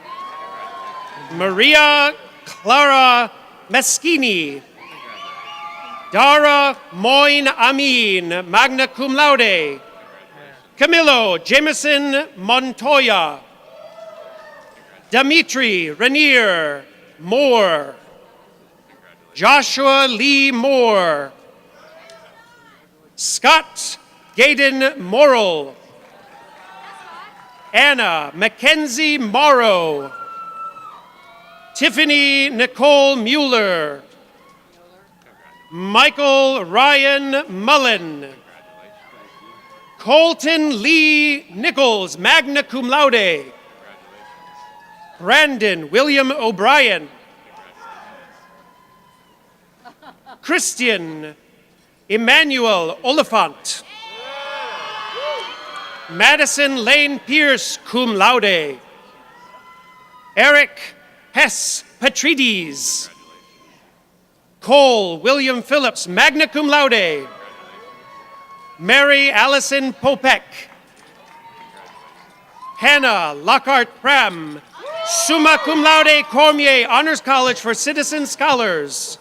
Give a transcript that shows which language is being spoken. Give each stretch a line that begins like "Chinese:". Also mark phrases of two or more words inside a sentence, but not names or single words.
English: Maria Clara Meschini. Dara Moyne Amin,
Latin: magna cum laude.
English: Camilo Jameson Montoya. Dimitri Renier Moore. Joshua Lee Moore. Scott Gaydon Morrill. Anna Mackenzie Morrow. Tiffany Nicole Mueller. Michael Ryan Mullen. Colton Lee Nichols,
Latin: magna cum laude.
English: Brandon William O'Brien. Christian Emmanuel Oliphant. Madison Lane Pierce,
Latin: cum laude.
English: Eric Hess Petrides. Cole William Phillips,
Latin: magna cum laude.
English: Mary Allison Popek. Hannah Lockhart Pram,
Latin: summa cum laude,
English: Cormier Honors College for Citizen Scholars.